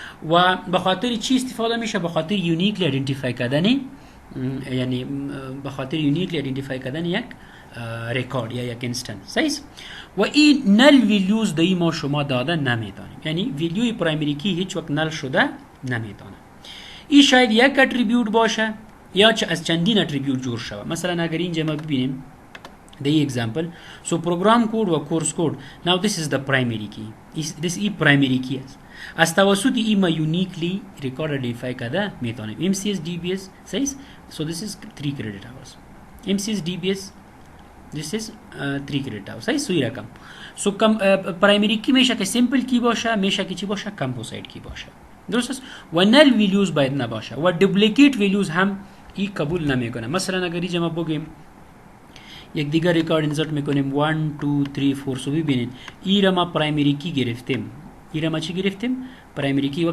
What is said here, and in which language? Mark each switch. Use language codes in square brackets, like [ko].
[fa] و به خاطر چی استفاده میشه به خاطر یونیکلی آیدنتیفای کردن یعنی به خاطر یونیکلی آیدنتیفای کردن یک ریکورد یا یک اینستنس. صحیح. و این نل ویلیوز دایی ما شما داده نمیدانیم یعنی ویلیوی پرایمری کی هیچ وقت نل شده نمیدانه. این شاید یک اتریبیوت باشه یا از چندین اتریبیوت جور شده. مثلا اگر اینجا ما ببینیم [en] the example so program code و course code now this is the primary key this is primary key است. [fa] از توسط این ما یونیکلی ریکورد آیدنتیفای کرده میتونیم. [en] MCS DBS [fa] صحیح. [en] so this is 3 credit hours. MCS DBS this is 3 credit hours. [fa] صحیح. سوی رقم so پرایمری کی میشه که سیمپل کی باشه میشه که چی باشه کمپوزیت کی باشه. درست است. و نل ویلیوز باید نباشه و دوپلیکیت ویلیوز هم این قبول نمیکنه. مثلا اگر اینجا ما بگیم یک دیگر ریکارد اینسرت میکنیم 1 2 3 4 سو ببینید این را ما پرایمری کی گرفتیم این را ما چی گرفتیم پرایمری کی.